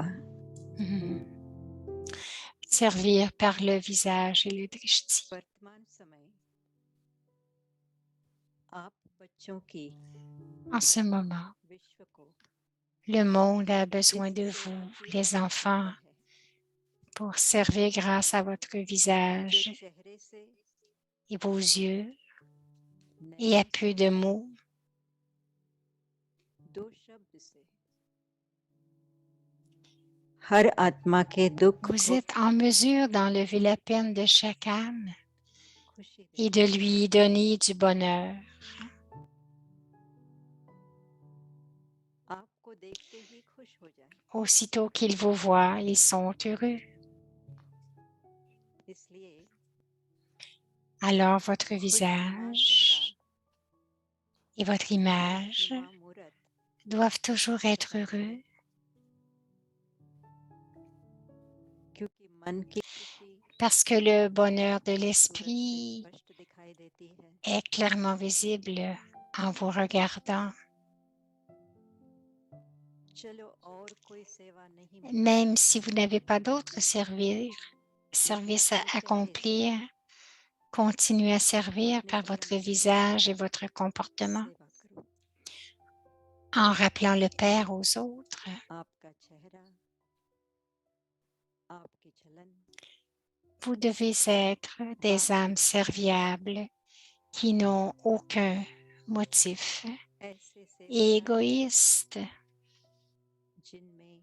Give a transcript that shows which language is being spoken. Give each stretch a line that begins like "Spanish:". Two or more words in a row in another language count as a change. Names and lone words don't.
French: Mhm. Servir par le visage et le drishti.
Hindi: वर्तमान समय आप बच्चों की
French: En ce moment,
Hindi: विश्व को
French: le monde a besoin de vous, les enfants, pour servir grâce à votre
Hindi: जो
French: visage
Hindi: चेहरे से
French: et vos yeux et
Hindi: नैनों
French: à peu de mots.
Hindi: दो शब्द से हर आत्मा के दुख
French: Vous
Hindi: को
French: êtes en mesure d'enlever la peine de chaque âme
Hindi: खुशी
French: et
Hindi: दे.
French: de lui donner du bonheur.
Hindi: आपको देखते ही खुश हो जाए.
French: Aussitôt qu'ils vous voient, ils sont heureux.
Hindi: इसलिए
French: Alors votre
Hindi: खुशनुमा
French: visage et votre image
Hindi: खुशनुमा मूरत
French: doivent toujours être heureux
Hindi: क्योंकि मन की खुशी
French: parce que le bonheur de
Hindi: सूरज से
French: l'esprit
Hindi: स्पष्ट दिखाई देती है.
French: est clairement visible en vous regardant.
Hindi: चलो और कोई सेवा नहीं मिली.
French: Même si vous n'avez pas d'autres services à accomplir, continuez à servir par votre visage et votre comportement
Hindi: सेवा करो.
French: en rappelant le Père aux autres.
Hindi: आपका चेहरा आपकी चलन
French: Vous devez être des âmes serviables qui n'ont aucun motif,
Hindi: ऐसे से
French: et égoïstes,
Hindi: जिनमें